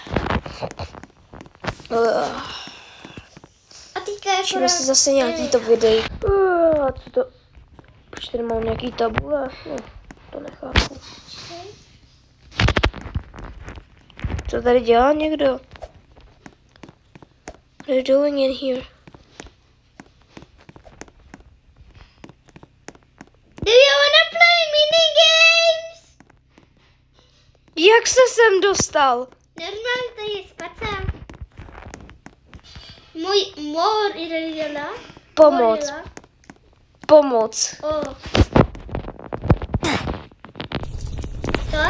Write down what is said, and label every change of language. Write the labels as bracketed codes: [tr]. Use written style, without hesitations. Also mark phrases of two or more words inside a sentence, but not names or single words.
[cs] A teďka je Všimne si zase nějaký to videí. Co to? Proč tady mám nějaký tabule? No, to nechápu. Co tady dělá někdo? [en] What are you doing in here? Do you wanna play minigames? [cs] Jak se sem dostal? Normálně tady je spacák. Můj gorila. Pomoc. Pomoc. O. Co?